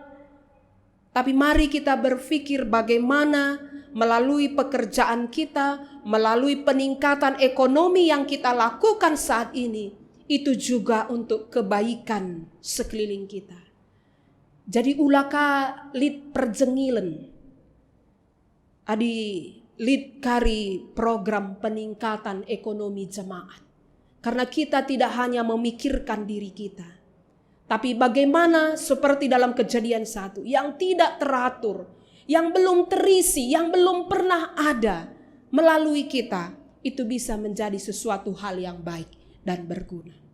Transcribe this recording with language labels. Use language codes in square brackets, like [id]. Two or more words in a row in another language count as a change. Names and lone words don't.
[id] Tapi mari kita berpikir bagaimana melalui pekerjaan kita, melalui peningkatan ekonomi yang kita lakukan saat ini, itu juga untuk kebaikan sekeliling kita. [btx] Jadi ulaka lid perjengilen, adi lid kari program peningkatan ekonomi jemaat. [id] Karena kita tidak hanya memikirkan diri kita, tapi bagaimana seperti dalam Kejadian 1 yang tidak teratur, yang belum terisi, yang belum pernah ada melalui kita, itu bisa menjadi sesuatu hal yang baik dan berguna.